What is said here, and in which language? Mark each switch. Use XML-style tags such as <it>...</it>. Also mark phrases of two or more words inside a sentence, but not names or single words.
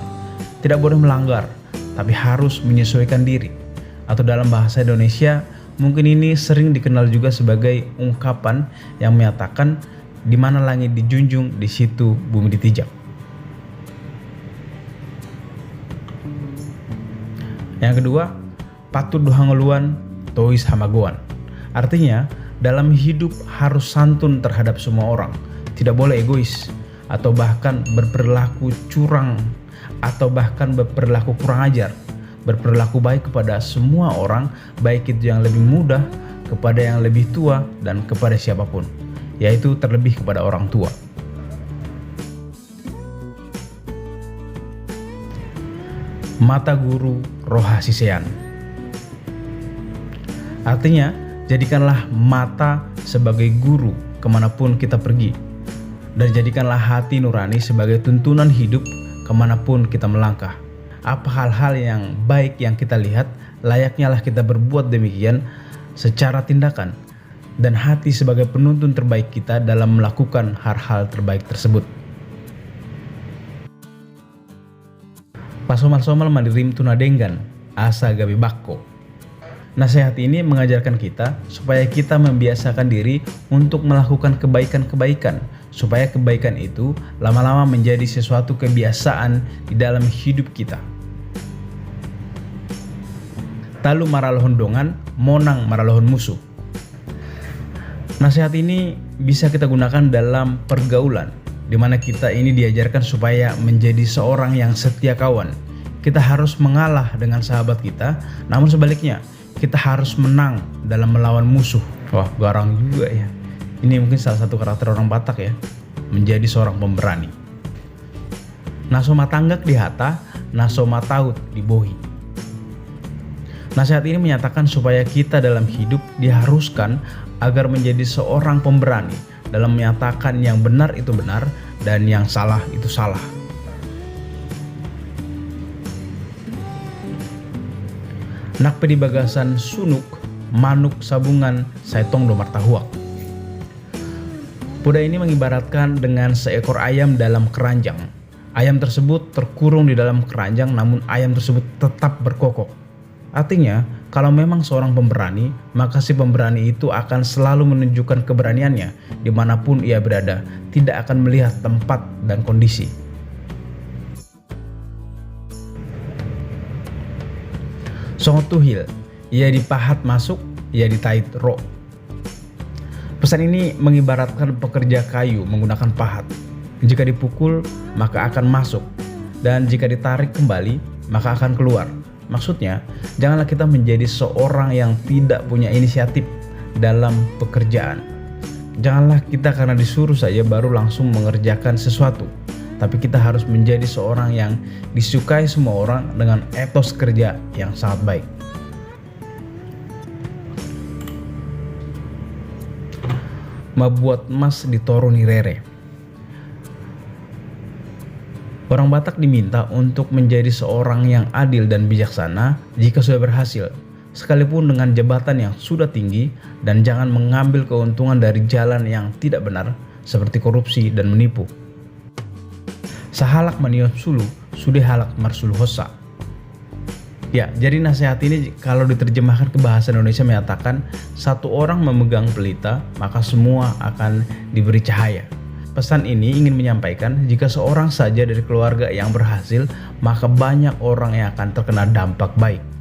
<id>Tidak boleh melanggar, tapi harus menyesuaikan diri. Atau dalam bahasa Indonesia, mungkin ini sering dikenal juga sebagai ungkapan yang menyatakan di mana langit dijunjung, di situ bumi ditijak. Yang kedua,</id> <bbc>Patut dohangoluan, tois hamagoan.</bbc> <id>Artinya, dalam hidup harus santun terhadap semua orang, tidak boleh egois, atau bahkan berperilaku curang, atau bahkan berperilaku kurang ajar. Berperilaku baik kepada semua orang, baik itu yang lebih muda, kepada yang lebih tua, dan kepada siapapun, yaitu terlebih kepada orang tua.</id> <bbc>Mata guru roha sisean.</bbc> <id>Artinya, jadikanlah mata sebagai guru kemanapun kita pergi, dan jadikanlah hati nurani sebagai tuntunan hidup kemanapun kita melangkah. Apa hal-hal yang baik yang kita lihat, layaknya lah kita berbuat demikian secara tindakan, dan hati sebagai penuntun terbaik kita dalam melakukan hal-hal terbaik tersebut.</id> <bbc>Pasomal-somal mandirim tunadenggan, asa gabi bakko.</bbc> <id>Nasihat ini mengajarkan kita supaya kita membiasakan diri untuk melakukan kebaikan-kebaikan, supaya kebaikan itu lama-lama menjadi sesuatu kebiasaan di dalam hidup kita.</id> <bbc>Talu maralohon dongan, monang maralohon musuh.</bbc> <id>Nasihat ini bisa kita gunakan dalam pergaulan, di mana kita ini diajarkan supaya menjadi seorang yang setia kawan. Kita harus mengalah dengan sahabat kita, namun sebaliknya, kita harus menang dalam melawan musuh. Wah, garang juga ya. Ini mungkin salah satu karakter orang Batak ya, menjadi seorang pemberani.</id> <bbc>Naso matanggak di hata, naso mataut di bohi.</bbc> <id>Nasihat ini menyatakan supaya kita dalam hidup diharuskan agar menjadi seorang pemberani dalam menyatakan yang benar itu benar dan yang salah itu salah.</id> <bbc>Nak pedi bagasan sunuk, manuk sabungan, saitong domar tahuak.</bbc> <id>Poda ini mengibaratkan dengan seekor ayam dalam keranjang. Ayam tersebut terkurung di dalam keranjang, namun ayam tersebut tetap berkokok. Artinya, kalau memang seorang pemberani, maka si pemberani itu akan selalu menunjukkan keberaniannya dimanapun ia berada, tidak akan melihat tempat dan kondisi.</id> <bbc>Songot tuhil, ia dipahat masuk, ia ditait ro.</bbc> <id>Pesan ini mengibaratkan pekerja kayu menggunakan pahat. Jika dipukul, maka akan masuk, dan jika ditarik kembali, maka akan keluar. Maksudnya, janganlah kita menjadi seorang yang tidak punya inisiatif dalam pekerjaan. Janganlah kita karena disuruh saja baru langsung mengerjakan sesuatu. Tapi kita harus menjadi seorang yang disukai semua orang dengan etos kerja yang sangat baik.</id> <bbc>Mabuat mas ditoro ni rere.</bbc> <id>Orang Batak diminta untuk menjadi seorang yang adil dan bijaksana jika sudah berhasil, sekalipun dengan jabatan yang sudah tinggi, dan jangan mengambil keuntungan dari jalan yang tidak benar seperti korupsi dan menipu.</id> <bbc>sahalak maniot sulu, sudah halak marsulu hosa.</bbc> <id>Ya, jadi nasihat ini kalau diterjemahkan ke bahasa Indonesia menyatakan satu orang memegang pelita, maka semua akan diberi cahaya. Pesan ini ingin menyampaikan jika seorang saja dari keluarga yang berhasil, maka banyak orang yang akan terkena dampak baik.</id>